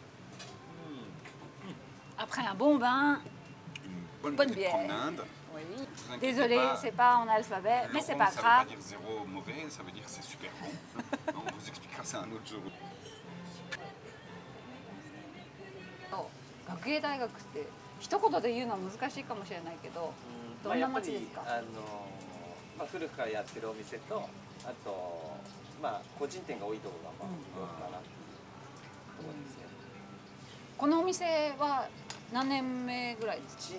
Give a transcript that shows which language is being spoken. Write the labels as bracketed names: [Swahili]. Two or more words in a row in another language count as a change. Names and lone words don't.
[French] Après un bon bain, une bonne bière. Promenade. Oui. Désolé, c'est pas en alphabet, mais c'est pas grave. Ça veut pas dire zéro mauvais, ça veut dire c'est super bon. On vous expliquera ça un autre jour. [Japanese] 学芸大学って一言で言うのは難しいかもしれないけど、どんな街ですか？古くからやってるお店と、あと個人店が多いところがどうかなっていうところですね。このお店は何年目ぐらいですか？